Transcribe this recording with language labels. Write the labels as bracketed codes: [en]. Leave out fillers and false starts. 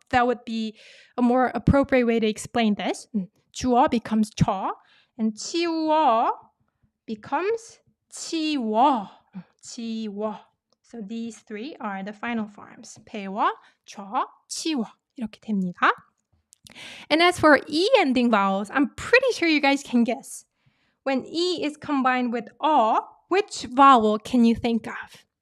[en] That would be a more appropriate way to explain this. 주어 becomes 줘, and 치우어 becomes 치워. So these three are the final forms. [ko] 배워, 줘, 치워. 이렇게 됩니다. [en] And as for E ending vowels, I'm pretty sure you guys can guess. When E is combined with which vowel can you think of?